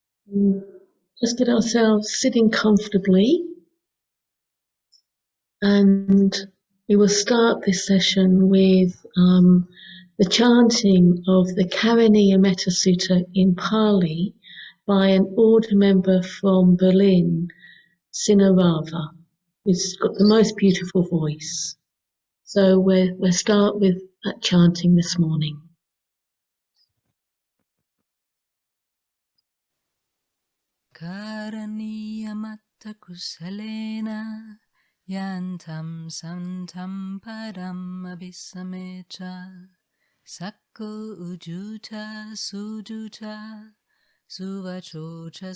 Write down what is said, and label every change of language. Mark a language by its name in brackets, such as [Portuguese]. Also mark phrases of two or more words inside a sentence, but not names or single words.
[English] Just get ourselves sitting comfortably, and we will start this session with the chanting of the Karaniya Metta Sutta in Pali by an order member from Berlin, Sinarava, who's got the most beautiful voice. So we'll start with that chanting this morning. [Pali] Karaniya Metta Kusalena Yantam Santam Param Abhisamecha Sakko Ujuta Sujuta Suvachocha